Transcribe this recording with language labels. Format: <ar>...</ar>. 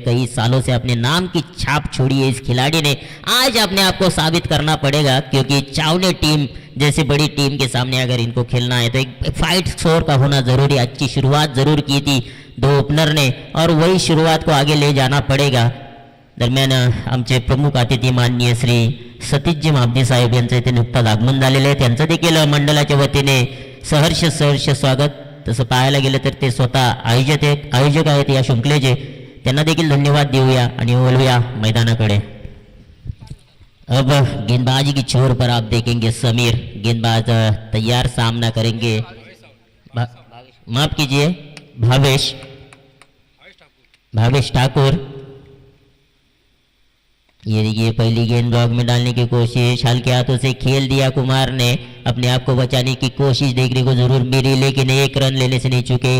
<hi>कई सालों से अपने नाम की छाप छोड़ी है इस खिलाड़ी ने। आज अपने आप को साबित करना पड़ेगा, क्योंकि चावने टीम जैसी बड़ी टीम के सामने अगर इनको खेलना है तो एक फाइट स्कोर का होना जरूरी। अच्छी शुरुआत जरूर की थी दो ओपनर ने, और वही शुरुआत को आगे ले जाना पडेगा।</hi> <mr>दरम्यान आमचे प्रमुख अतिथी माननीय श्री सतीशजी महाबदी साहेब यांचं इथे नुकताच आगमन झालेलं आहे। त्यांचं देखील मंडळाच्या वतीने सहर्ष स्वागत। तसं पाहायला गेलं तर ते स्वतः आयोजक आहेत या शृंखलेचे, त्यांना देखील धन्यवाद देऊया आणि बोलूया मैदानाकडे।</mr> <hi>अब गेंदबाजी की छोर पर आप देखेंगे समीर गेंदबाज तैयार सामना करेंगे। माफ कीजिए भावेश ठाकुर। ये देखिए पहली गेंद ब्लॉक में डालने की कोशिश, हल्के हाथों से खेल दिया कुमार ने, अपने आप को बचाने की कोशिश देखने को जरूर मिली, लेकिन एक रन लेने से नहीं चुके।</hi>